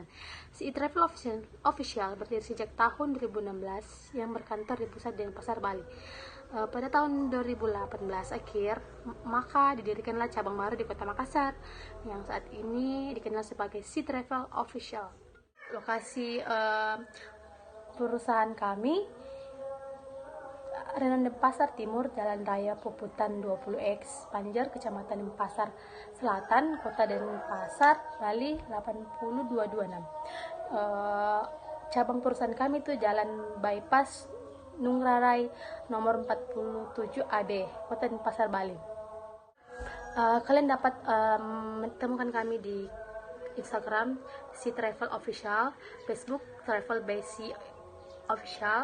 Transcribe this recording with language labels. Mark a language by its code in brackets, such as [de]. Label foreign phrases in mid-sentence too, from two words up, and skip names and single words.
[id] Sea Travel Official berdiri sejak tahun 2016 yang berkantor di pusat Denpasar, Bali. Pada tahun 2018 akhir, maka didirikanlah cabang baru di Kota Makassar yang saat ini dikenal sebagai Sea Travel Official. Lokasi perusahaan kami Renan Denpasar Timur, Jalan Raya Puputan 20X, Panjer, Kecamatan Denpasar Selatan, Kota Denpasar, Bali 80226. Cabang perusahaan kami itu Jalan Bypass Nungrarai nomor 47 AB, Kota Denpasar, Bali. Kalian dapat menemukan kami di Instagram Sea Travel Official, Facebook Travel by Sea Official.